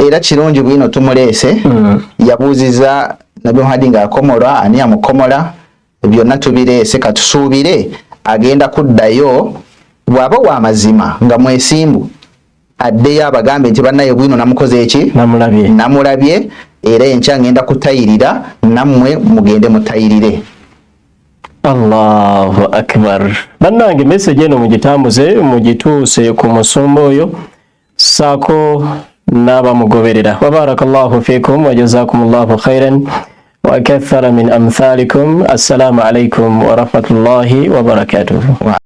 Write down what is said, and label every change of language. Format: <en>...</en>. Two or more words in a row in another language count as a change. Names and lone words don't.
<lg>Era kirungi bwino tumuleese yabuuziza Nabbi Muhammad ng'akomola ani amukomola, byonna tubireese katusuubire agenda kuddayo bw'aba wa mazima nga mwesimbu addeyo abagambe nti bannaye bwino namukoze eki namulabye era enkya ngenda kutayirira nammwe mugende mutayirire.</lg> <ar>الله أكبر.</ar> <lg>Bannange message eno mugitambuze mugituuse ku musumba oyo saako n'abamugoberera.</lg> <ar>وبارك الله فيكم وجزاكم الله خيرا وكثر من أمثالكم. السلام عليكم ورحمة الله وبركاته.</ar>